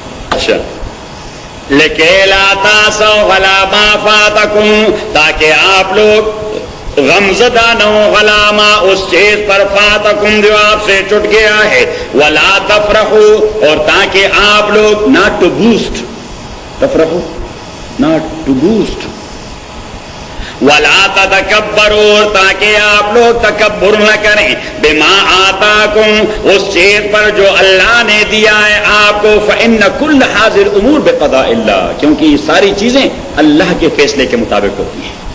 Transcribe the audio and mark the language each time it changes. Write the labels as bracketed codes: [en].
[ur] اچھا [ar] لکے لا تاسوا علی ما فاتکم، [ur] تاکہ آپ لوگ غمزدہ نہ ہو علی ما اس چیز پر فاتکم جو آپ سے چھٹ گیا ہے، [ar] ولا تفرحوا، [ur] اور تاکہ آپ لوگ [en] not to boost. تفرحوا not to boost. [ar] ولا تتکبروا، [ur] تاکہ آپ لوگ تکبر نہ کریں، [ar] بما آتاکم [ur] اس چیز پر جو اللہ نے دیا ہے آپ کو. [ar] فإن كل هذه الأمور بقضاء اللہ، [ur] کیونکہ یہ ساری چیزیں اللہ کے فیصلے کے مطابق ہوتی ہیں.